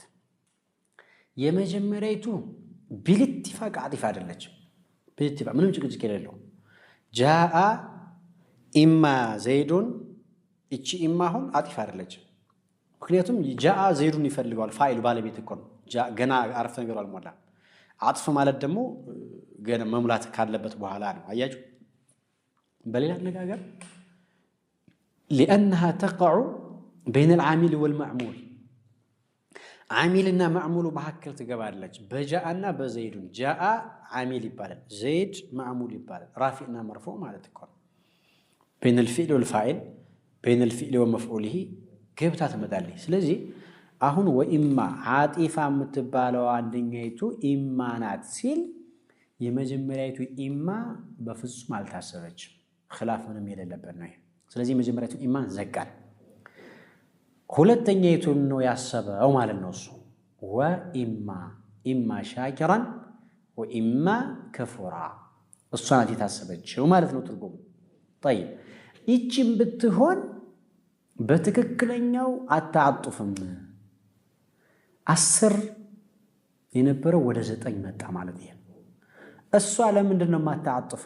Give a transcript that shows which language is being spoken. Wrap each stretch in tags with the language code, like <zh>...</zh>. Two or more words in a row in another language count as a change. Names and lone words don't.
<am>የመጀመሪያይቱ</am> <ar>بالاتفاق عاطفة</ar> <am>አይደለችም። ቢልኢትፋቅ ምንም ጭቅጭቅ የሌለው</am> <ar>جاء إما زيد፣</ar> <am>እቺ ኢማ አሁን ዓጢፋ አይደለችም። ምክንያቱም</am> <ar>جاء زيد</ar> <am>ይፈልገዋል። ፋይሉ ባለቤት እኮ ነው። ገና አረፍተ ነገሩ አልሞላም። ዓጥፍ ማለት ደግሞ ገና መሙላት ካለበት በኋላ ነው። አያችሁ? በሌላ አነጋገር</am> <ar>لأنها تقع بين العامل والمعمول</ar> <am>ዓሚልና ማዕሙሉ መካከል ትገባለች። በጃአና በዘይዱን ጃአ ዓሚል ይባላል፣ ዘይድ ማዕሙል ይባላል። ራፊዕና መርፉዕ ማለት እኮ ነው።</am> <ar>بين الفعل والفاعل بين الفعل ومفعوله</ar> <am>ገብታ ትመጣለች። ስለዚህ አሁን</am> <ar>وإما عاطفة</ar> <am>የምትባለው አንደኛይቱ ኢማ ናት ሲል የመጀመሪያይቱ ኢማ በፍጹም አልታሰበችም። ኺላፍ ምንም የሌለበት ነው። ስለዚህ የመጀመሪያይቱ ኢማን ዘጋል። ሁለተኛይቱን ነው ያሰበው ማለት ነው እሱ።</am> <ar>وإما إما شاكرا وإما كفورا፣</ar> <am>እሷ ናት የታሰበችው ማለት ነው ትርጉሙ። ጠይብ ይቺም ብትሆን በትክክለኛው አታዓጡፍም። 10 የነበረው ወደ 9 መጣ ማለት ይሄ። እሷ ለምንድን ነው የማታዓጥፈው?</am>